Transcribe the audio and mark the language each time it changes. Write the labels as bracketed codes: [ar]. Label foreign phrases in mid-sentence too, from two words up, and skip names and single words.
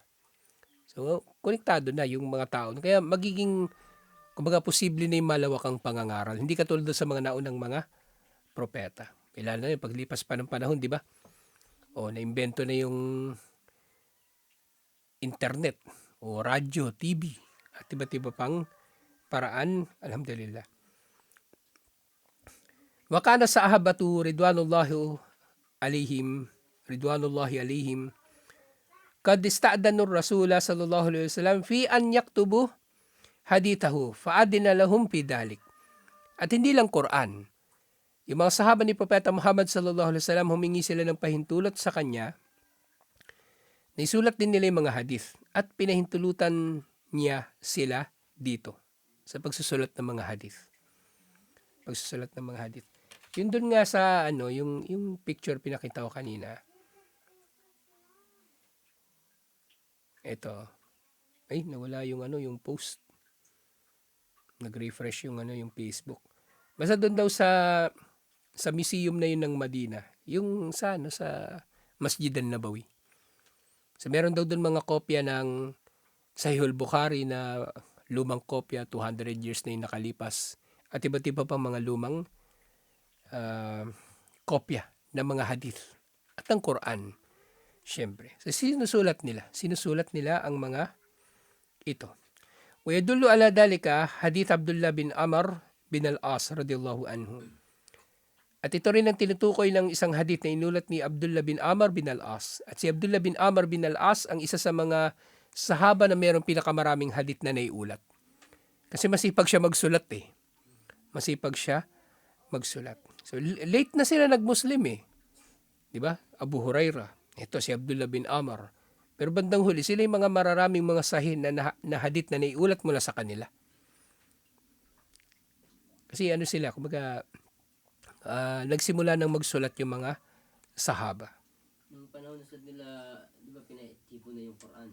[tl] So, konektado na yung mga tao. Kaya magiging, kumbaga, posible na yung malawakang pangangaral. Hindi katulad sa mga naunang mga propeta. Lalo na yung paglipas pa ng panahon, di ba? O, naimbento na yung internet, o radyo, TV, at iba't iba pang paraan, alhamdulillah. [ar] وكان الصحابة رضوان الله عليهم قد استأذنوا رسول الله صلى الله عليه وسلم في أن يكتبوا حديثه فأذن لهم في ذلك. [tl] At hindi lang Quran. Yung mga sahaba ni Propeta Muhammad [ar] صلى الله عليه وسلم, [tl] humingi sila ng pahintulot sa kanya. Naisulat din nila yung mga hadith at pinahintulutan niya sila dito sa pagsusulat ng mga hadith. Pagsusulat ng mga hadith. Yun dun nga sa yung picture pinakita ko kanina. Ito. Ay, nawala yung yung post. Nag-refresh yung yung Facebook. Basta doon daw sa museum na yun ng Madina. Yung sa Masjid an-Nabawi. So meron daw doon mga kopya ng Sahih al-Bukhari na lumang kopya, 200 years na yung nakalipas. At iba't iba pang mga lumang kopya ng mga hadith. At ang Quran, syempre. So sinusulat nila ang mga ito. [ar] ويدل على ذلك حديث عبد الله بن عمرو بن العاص رضي الله عنه. [tl] At ito rin ang tinutukoy ng isang hadith na inulat ni Abdullah bin Amr bin al-As. At si Abdullah bin Amr bin al-As ang isa sa mga sahaba na mayroong pinakamaraming hadith na naiulat. Kasi masipag siya magsulat eh. Masipag siya magsulat. So late na sila nag-Muslim eh. 'Di ba? Abu Hurairah. Ito si Abdullah bin Amr. Pero bandang huli, sila yung mga mararaming mga sahih na hadith na naiulat mula sa kanila. Kasi sila, kumbaga, nagsimula ng magsulat yung mga sahaba. Nung panahon na nila, di ba pinatipon na yung Quran?